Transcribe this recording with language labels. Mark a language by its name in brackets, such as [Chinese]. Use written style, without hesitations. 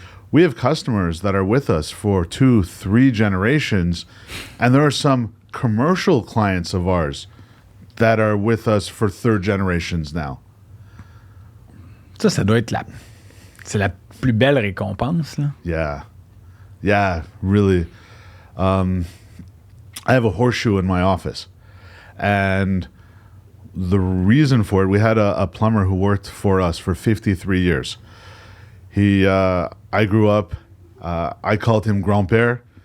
[English] We have customers that are with us for 2-3 generations, and there are some commercial clients of ours that are with us for 3rd generations now. [French] Ça doit être c'est la plus belle récompense, là. [English] Yeah, really. I have a horseshoe in my office, and the reason for it, we had a plumber who worked for us for 53 years. I grew up, I called him Grand-Père.